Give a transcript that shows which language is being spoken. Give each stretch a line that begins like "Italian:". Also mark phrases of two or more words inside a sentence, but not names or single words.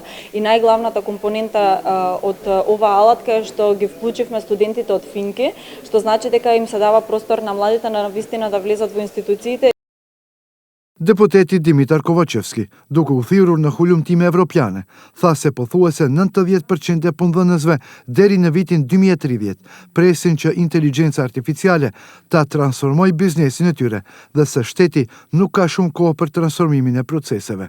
Macedonian: И најглавната компонента од оваа алатка е што ги вклучивме студентите од Финки, што значи дека им се дава простор на младите на вистина да влезат во институциите.
Albanian: Deputeti Dimitar Kovacevski, duke u thirrur në hulumtime evropiane, tha se pothuajse 90% e punëdhënësve deri në vitin 2030 presin që inteligjenca artificiale ta transformojë biznesin e tyre dhe se shteti nuk ka shumë kohë për transformimin e proceseve.